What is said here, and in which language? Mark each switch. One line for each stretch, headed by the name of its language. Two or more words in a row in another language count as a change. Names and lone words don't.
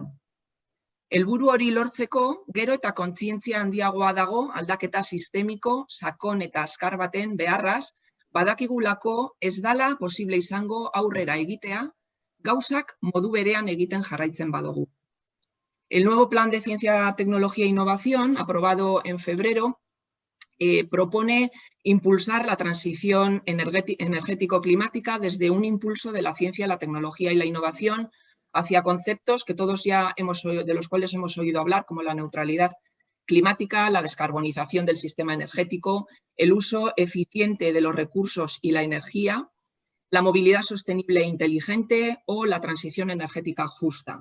Basque: Helburu hori lortzeko, gero eta kontzientzia handiagoa dago aldaketa sistemiko, sakon eta azkar baten beharraz, badakigulako ez dala posible izango aurrera egitea, gauzak modu berean egiten jarraitzen badugu.
Spanish: El nuevo Plan de Ciencia, Tecnología e Innovación, aprobado en febrero, propone impulsar la transición energético-climática desde un impulso de la ciencia, la tecnología y la innovación hacia conceptos que todos ya de los cuales hemos oído hablar, como la neutralidad climática, la descarbonización del sistema energético, el uso eficiente de los recursos y la energía, la movilidad sostenible e inteligente o la transición energética justa.